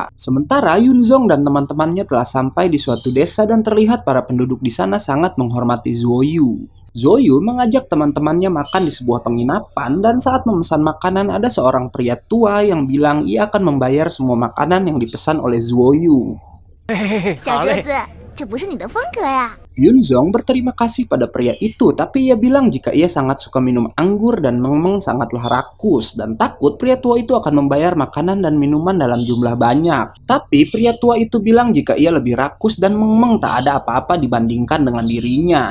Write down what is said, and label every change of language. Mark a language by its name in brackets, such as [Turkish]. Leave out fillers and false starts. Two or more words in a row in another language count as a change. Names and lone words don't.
[Indonesian] Sementara Yunzong dan teman-temannya telah sampai di suatu desa dan terlihat para penduduk di sana sangat menghormati Zuoyu. Zuoyu mengajak teman-temannya makan di sebuah penginapan dan saat memesan makanan ada seorang pria tua yang bilang ia akan membayar semua makanan yang dipesan oleh Zuoyu. [Chinese] 小折子，这不是你的风格呀。 [Indonesian] Yunzong berterima kasih pada pria itu, tapi ia bilang jika ia sangat suka minum anggur dan Mengmeng sangatlah rakus dan takut pria tua itu akan membayar makanan dan minuman dalam jumlah banyak. Tapi pria tua itu bilang jika ia lebih rakus dan Mengmeng tak ada apa-apa dibandingkan dengan dirinya.